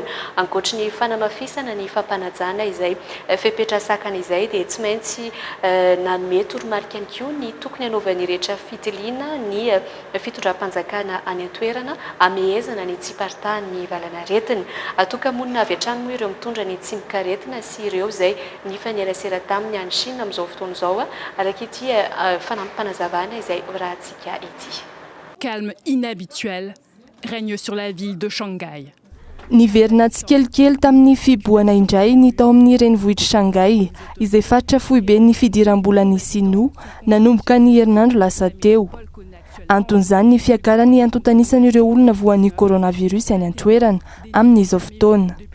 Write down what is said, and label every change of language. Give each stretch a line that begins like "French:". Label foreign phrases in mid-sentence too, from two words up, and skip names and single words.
Malagasy: Ankoatra ny fanamafisana ny fampanajana izay fepetrasakana izay dia tsy maintsy nanome toromarika ihany koa ny tokony hanaovany rehetra fitiliana ny fitondram-panjakana any antoerana amehezana ny tsiparitahan'ny valanaretina. Atokamonina avy hatrany moa ireo mitondra ny tsimikaretina sy ireo izay nifanerasera taminy any Chine amin'izao fotoana izao araka ity fanampanazavana izay rahantsika ity.
French: Calme inhabituel règne sur la ville de Shanghai.
Malagasy: Niverina tsikelikely tamin'ny fiboahana indray ny tao amin'ny renivohitra Shanghai izay faritra fohy be ny fidiram-bolan'ny Sinoa nanomboka ny herinandro lasa teo. Anton'izany ny fiakarany antontanisan'ireo olona voan'ny coronavirus any antoerana amin'izao fotoana.